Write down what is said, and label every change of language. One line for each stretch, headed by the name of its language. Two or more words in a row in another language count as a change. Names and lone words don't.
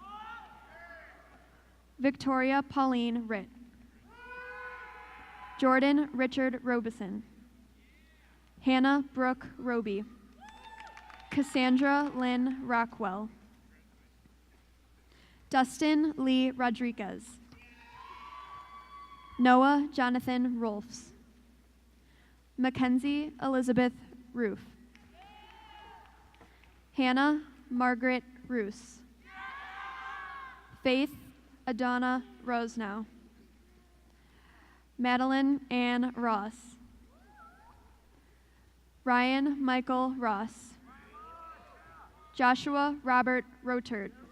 English: Victoria Pauline Ritt, Jordan Richard Robeson, Hannah Brooke Roby, Cassandra Lynn Rockwell, Dustin Lee Rodriguez, Noah Jonathan Rolfs, Mackenzie Elizabeth Roof, Hannah Margaret Roos, Faith Adonna Rosenow, Madeline Ann Ross, Ryan Michael Ross, Joshua Robert Rotert,